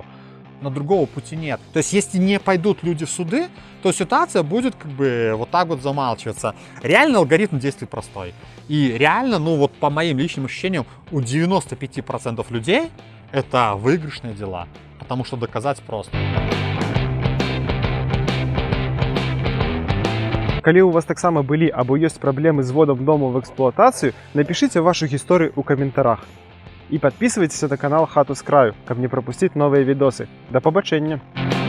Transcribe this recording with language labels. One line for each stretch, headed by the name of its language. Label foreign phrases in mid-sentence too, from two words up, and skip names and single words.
Russian: Но другого пути нет. То есть, если не пойдут люди в суды, то ситуация будет как бы вот так вот замалчиваться. Реально алгоритм действий простой. И реально, ну вот по моим личным ощущениям, у 95% людей это выигрышные дела. Потому что доказать просто.
Belarusian: Калі у вас таксама былі або ёсць праблемы з
Russian: вводам дома в эксплуатацыю, напишите вашу
Belarusian: гісторыю ў каментарах.
Russian: І подписывайтесь на канал Хату з краю, каб не пропустить новые видосы.
Ukrainian: До побачення!